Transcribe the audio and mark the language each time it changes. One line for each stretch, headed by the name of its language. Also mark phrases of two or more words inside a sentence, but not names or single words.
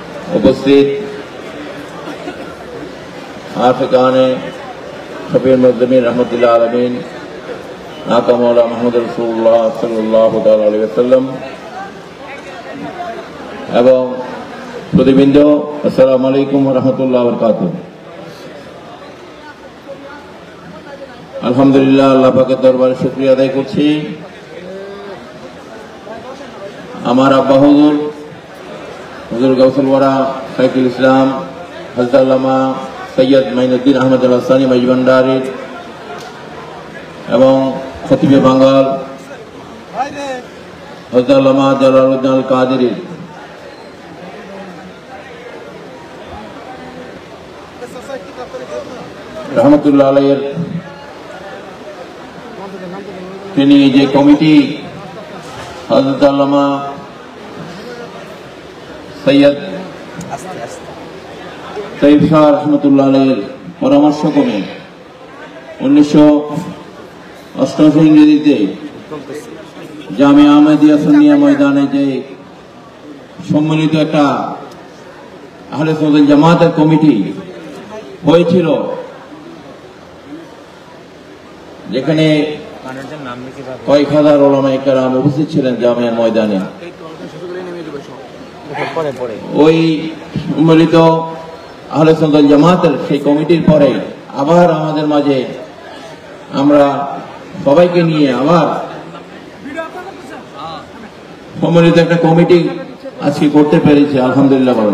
Bangla: উপস্থিত আফিকানে
Arabic: شفيع المذنبين رحمة الله عليهم آقا مولى محمد رسول الله صلى الله تعالى عليه وسلم
Bangla: এবং প্রতিবিন্দ
Arabic: السلام عليكم ورحمة الله وبركاته.
Bangla: আলহামদুলিল্লাহ আল্লাহ পাকের দরবারে শুকরিয়া আদায় করছি। আমার আব্বা হুজুর গাউসুল ওয়ারা শাইখুল ইসলাম হযরত আল্লামা সৈয়দ মাইনুদ্দিন আহমদ আল হাসানী মাইজভান্ডারী এবং খতিবে বাঙ্গাল হযরত আল্লামা জালালউদ্দিন আল কাদেরী
Arabic: رحمة الله عليه
Bangla: তিনি যে কমিটি হযরত আল্লামা সৈয়দ তৈয়ব শাহ
Arabic: رحمة الله عليه
Bangla: পরামর্শ ক্রমে 1988 ইংরেজিতে জামিয়া আহমদিয়া সুন্নিয়া ময়দানে যে সম্মিলিত এক আহলে সুন্নত জামাতের কমিটি হয়েছিল, যেখানে কয়েক হাজার উলামায়ে কেরাম উপস্থিত ছিলেন জামিয়া ময়দানে। ওই সম্মিলিত আহলে সুন্নাত জামাতের সেই কমিটির পরে আবার আমাদের মাঝে আমরা সবাইকে নিয়ে আবার সম্মিলিত একটা কমিটি আজকে করতে পেরেছি, আলহামদুলিল্লাহ বলেন।